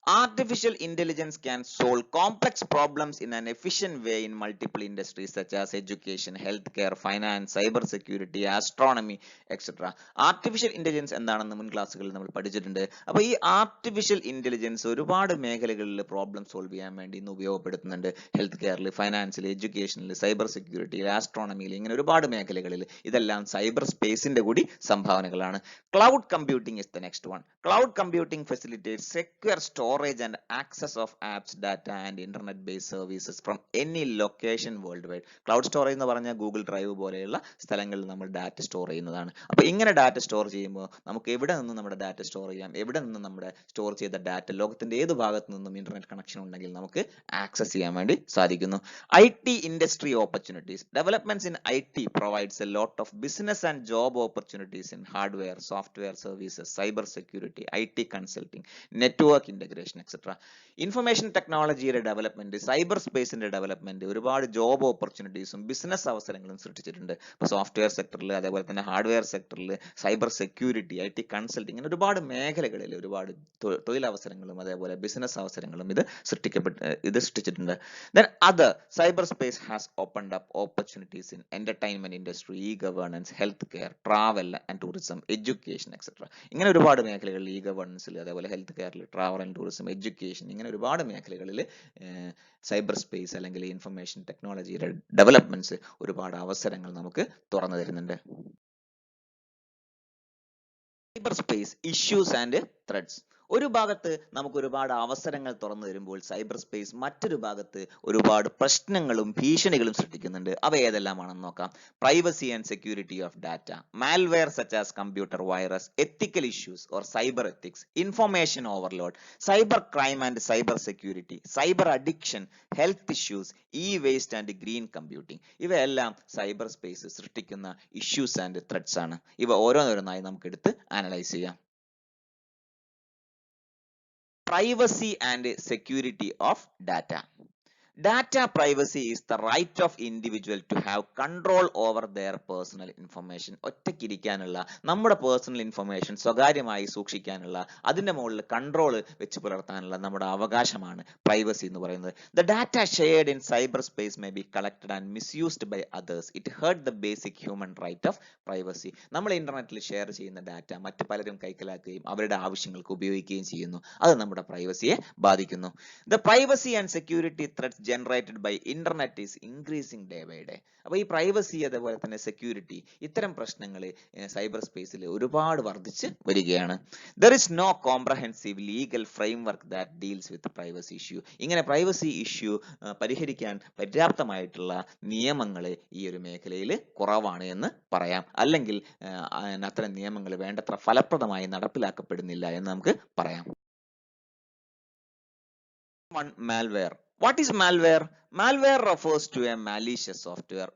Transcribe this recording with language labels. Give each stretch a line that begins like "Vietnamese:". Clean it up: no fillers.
English: Artificial intelligence can solve complex problems in an efficient way in multiple industries such as education, healthcare, finance, cyber security, astronomy, etc.
Malayalam: Artificial intelligence എന്താണെന്ന് മുൻ ക്ലാസ്സുകളിൽ നമ്മൾ പഠിച്ചിട്ടുണ്ട്. അപ്പോൾ ഈ artificial intelligence ഒരുപാട് മേഖലകളിൽ പ്രോബ്ലം സോൾവ് ചെയ്യാൻ വേണ്ടി ഇന്ന് ഉപയോഗപ്പെടുത്തുന്നുണ്ട്. ഹെൽത്ത് കെയറിൽ, ഫൈനാൻസിൽ, എഡ്യൂക്കേഷനിൽ, സൈബർ സെക്യൂരിറ്റിയിൽ, ആസ്ട്രോണമിയിൽ, ഇങ്ങനെ ഒരുപാട് മേഖലകളിൽ ഇതെല്ലാം സൈബർ സ്പേസിന്റെ കൂടി സംഭാവനകളാണ്.
English: Cloud computing is the next one. Cloud computing facilitates secure storage and access of apps, data and internet-based services from any location worldwide.
Malayalam: Cloud storage എന്ന് പറഞ്ഞാൽ ഗൂഗിൾ ഡ്രൈവ് പോലെയുള്ള സ്ഥലങ്ങളിൽ നമ്മൾ ഡാറ്റ സ്റ്റോർ ചെയ്യുന്നതാണ്. അപ്പോൾ ഇങ്ങനെ ഡാറ്റ സ്റ്റോർ ചെയ്യുമ്പോൾ നമുക്ക് എവിടെ നിന്നും നമ്മുടെ ഡാറ്റ സ്റ്റോർ ചെയ്യാം, എവിടെ നിന്നും നമ്മുടെ സ്റ്റോർ ചെയ്ത ഡാറ്റ ലോകത്തിന്റെ ഏത് ഭാഗത്തു നിന്നും ഇന്റർനെറ്റ് കണക്ഷൻ ഉണ്ടെങ്കിൽ നമുക്ക് ആക്സസ് ചെയ്യാൻ വേണ്ടി സാധിക്കുന്നു.
English: IT industry opportunities. Developments in IT provides a lot of business and job opportunities in hardware, software services, cyber security, IT consulting, network integration, etc.
Malayalam: Information ടെക്നോളജിയുടെ ഡെവലപ്മെന്റ്, സൈബർ സ്പേസിന്റെ development ഒരുപാട് job ഓപ്പർച്യൂണിറ്റീസും business അവസരങ്ങളും സൃഷ്ടിച്ചിട്ടുണ്ട്. ഇപ്പോൾ software സെക്ടറിൽ, അതേപോലെ തന്നെ hardware സെക്ടറിൽ, സൈബർ സെക്യൂരിറ്റി, IT കൺസൾട്ടിങ്, ഇങ്ങനെ ഒരുപാട് മേഖലകളിൽ ഒരുപാട് തൊഴിലവസരങ്ങളും അതേപോലെ ബിസിനസ് അവസരങ്ങളും ഇത് സൃഷ്ടിച്ചിട്ടുണ്ട്.
English: Then other cyberspace has opened up opportunities in entertainment industry, e-governance, healthcare, travel and tourism, education, etc.
Malayalam: ഇങ്ങനെ ഒരുപാട് മേഖലകളിൽ e-governance, അതേപോലെ ഹെൽത്ത് കെയറിൽ, ട്രാവൽ ആൻഡ് ടൂറിസം, എഡ്യൂക്കേഷൻ, ഇങ്ങനെ ഒരുപാട് മേഖലകളിൽ സൈബർ സ്പേസ് അല്ലെങ്കിൽ ഇൻഫർമേഷൻ ടെക്നോളജിയുടെ ഡെവലപ്മെന്റ്സ് ഒരുപാട് അവസരങ്ങൾ നമുക്ക് തുറന്നു തരുന്നുണ്ട്.
English: Cyber space issues and threats.
Malayalam: ഒരു ഭാഗത്ത് നമുക്ക് ഒരുപാട് അവസരങ്ങൾ തുറന്നു തരുമ്പോൾ സൈബർ സ്പേസ് മറ്റൊരു ഭാഗത്ത് ഒരുപാട് പ്രശ്നങ്ങളും ഭീഷണികളും സൃഷ്ടിക്കുന്നുണ്ട്. അവ ഏതെല്ലാമാണെന്ന് നോക്കാം.
English: Privacy and security of data, malware such as computer virus, ethical issues or cyber ethics, information overload, cyber crime and cyber security, cyber addiction, health issues, waste and green computing.
Malayalam: ഇവയെല്ലാം cyber space സൃഷ്ടിക്കുന്ന issues and threads ആണ്. ഇവ ഓരോന്നോരോന്നായി നമുക്ക് എടുത്ത് analyse ചെയ്യാം.
English: Privacy and security of data. Data privacy is the right of individual to have control over their personal information.
Malayalam: ഒറ്റയ്ക്കിരിക്കാനുള്ള, നമ്മുടെ personal information സ്വകാര്യമായി സൂക്ഷിക്കാനുള്ള, അതിന്റെ മുകളിൽ കൺട്രോൾ വെച്ച് പുലർത്താനുള്ള നമ്മുടെ അവകാശമാണ് പ്രൈവസി എന്ന് പറയുന്നത്.
English: The data shared in cyberspace may be collected and misused by others. It hurt the basic human right of privacy.
Malayalam: നമ്മൾ ഇന്റർനെറ്റിൽ ഷെയർ ചെയ്യുന്ന ഡാറ്റ മറ്റു പലരും കൈക്കലാക്കുകയും അവരുടെ ആവശ്യങ്ങൾക്ക് ഉപയോഗിക്കുകയും ചെയ്യുന്നു. അത് നമ്മുടെ പ്രൈവസിയെ ബാധിക്കുന്നു.
English: The privacy and security threats generated by internet is increasing day by day.
Malayalam: അപ്പോൾ ഈ പ്രൈവസി അതേപോലെ തന്നെ സെക്യൂരിറ്റി, ഇത്തരം പ്രശ്നങ്ങൾ സൈബർ സ്പേസിൽ ഒരുപാട് വർദ്ധിച്ച് വരികയാണ്.
English: There is no comprehensive legal framework that deals with privacy issue.
Malayalam: ഇങ്ങനെ പ്രൈവസി ഇഷ്യൂ പരിഹരിക്കാൻ പര്യാപ്തമായിട്ടുള്ള നിയമങ്ങൾ ഈ ഒരു മേഖലയിൽ കുറവാണ് എന്ന് പറയാം. അല്ലെങ്കിൽ അത്തരം നിയമങ്ങൾ വേണ്ടത്ര ഫലപ്രദമായി നടപ്പിലാക്കപ്പെടുന്നില്ല എന്ന് നമുക്ക് പറയാം.
English: Malware. What is malware? Malware refers to a malicious software.